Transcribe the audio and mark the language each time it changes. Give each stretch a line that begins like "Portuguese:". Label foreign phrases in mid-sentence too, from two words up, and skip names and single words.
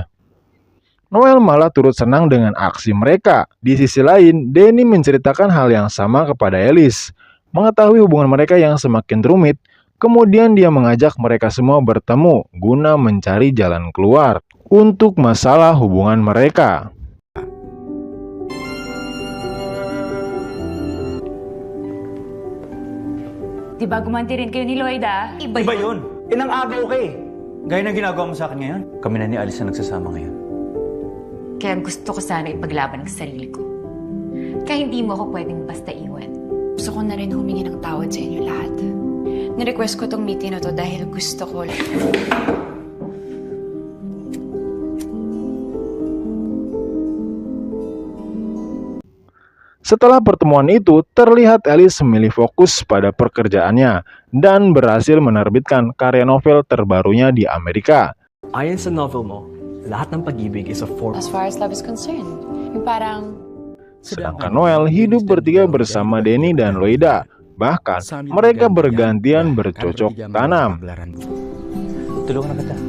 Indonesian: Noel malah turut senang dengan aksi mereka. Di sisi lain, Danny menceritakan hal yang sama kepada Alice. Mengetahui hubungan mereka yang semakin rumit, kemudian dia mengajak mereka semua bertemu guna mencari jalan keluar untuk masalah hubungan mereka.
Filipino: Diba gumanti rin kayo ni Loida? Iba yun. Inang agaw ka eh. Gaya ng ginagawa mo sa akin ngayon. Kami na ni Alice na nagsasama ngayon. Kaya gusto ko sana ipaglaban ang sarili ko. Kaya hindi mo ako pwedeng basta iwan. Gusto ko na rin humingi ng tawad sa inyo lahat. Nirequest ko tong meeting na to dahil gusto ko
Indonesian: Setelah pertemuan itu, terlihat Alice memilih fokus pada pekerjaannya dan berhasil menerbitkan karya novel terbarunya di Amerika.
Filipino: Ayon sa novel mo, lahat ng pag-ibig
English: is a form. as far as love is concerned.
Filipino: Yung parang
Indonesian: Sedangkan Noel hidup bertiga bersama Danny dan Loida. Bahkan, mereka bergantian bercocok tanam.
Filipino: Tulungan na kita.